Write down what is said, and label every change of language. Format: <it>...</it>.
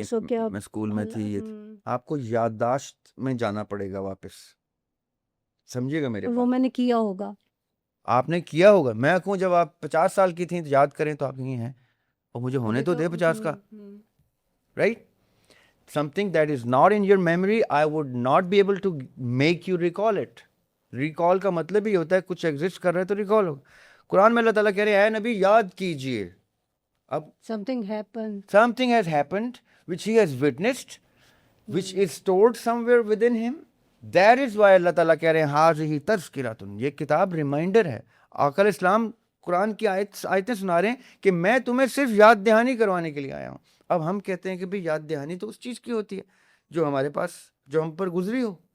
<ur>اس کو کیا میں اسکول میں تھی, یہ تھی. آپ کو یادداشت میں جانا پڑے گا واپس, سمجھیے گا میرے وہ پاس. میں نے کیا ہوگا, آپ نے کیا ہوگا. میں کہوں جب آپ 50 سال کی تھیں تو یاد کریں تو آپ یہیں ہیں, اور مجھے ہونے تو دے 50 کا, right.</ur> <en>Something that is not in your memory, I would not be able to make you recall it.</en> <ur>Recall کا مطلب ہی ہوتا ہے کچھ ایگزسٹ کر رہا ہے تو ریکال ہو. قرآن میں اللہ تعالیٰ کہہ رہے ہیں اے نبی یاد کیجئے. اب</ur> <en>something happened, something has happened which he has witnessed, which is stored somewhere within him. That is why</en> <ur>اللہ تعالیٰ کہہ رہے ہیں</ur> <ar>حاذہ تذکرۃ.</ar> <ur>یہ کتاب ریمائنڈر ہے. آقا علیہ السلام قرآن کی آیتیں سنا رہے ہیں کہ میں تمہیں صرف یاد دہانی کروانے کے لیے آیا ہوں. اب ہم کہتے ہیں کہ بھئی یاد دہانی تو اس چیز کی ہوتی ہے جو ہمارے پاس, جو ہم پر گزری ہو.</ur>